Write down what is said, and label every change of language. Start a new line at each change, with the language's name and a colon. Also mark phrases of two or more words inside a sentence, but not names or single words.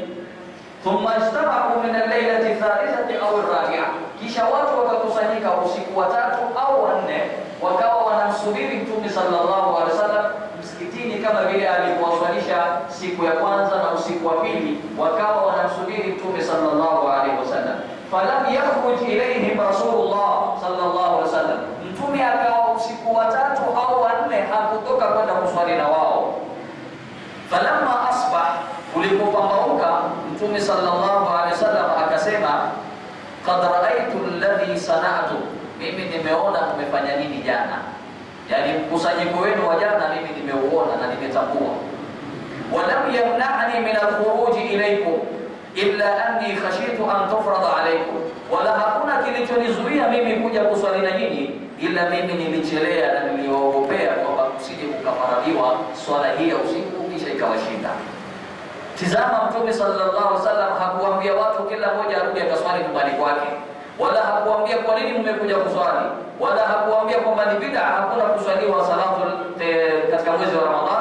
Arabic: ثم اجتمعوا من الليلة الثالثة أو الرابعة,
Swahili: kisha watu wakakusanyika usiku wa 3 au wa 4, wakawa wanamsubiri Mtume
Arabic: صلى الله عليه وسلم
Swahili: msikitini kama vile alivyowaswalisha siku ya kwanza na usiku wa pili, wakawa wanamsubiri Mtume
Arabic: صلى الله عليه وسلم. فلم يخرج إليهم رسول الله صلى الله عليه وسلم,
Swahili: Mtume akawa usiku wa 3 au wa 4 hakutoka kwenda kuswali na wao.
Arabic: فلما أصبح,
Swahili: ulipopambauka Mtume
Arabic: صلى الله عليه وسلم
Swahili: akasema
Arabic: قد رأيت الذي صنعت,
Swahili: mimi nimeona mmefanya nini jana, yani mkusanyiko wenu wa jana mimi nimeuona na nimetambua.
Arabic: ولم يمنعني من الخروج إليكم إلا أني خشيت أن تفرض عليكم,
Swahili: wala hakuna kilichonizuia mimi kuja kuswali na nyinyi ila mimi nilichelea na niliogopea kwamba kusije kukafaradiwa swala hii ya usiku kisha ikawashinda. Tizama, Mtume
Arabic: صلى الله عليه وسلم
Swahili: hakuambia watu kila mmoja arudi akaswali nyumbani kwake, wala hakuambia kwa nini mmekuja kuswali, wala hakuambia kwamba ni bid'a, hakuna kuswaliwa salatu katika mwezi wa Ramadhan.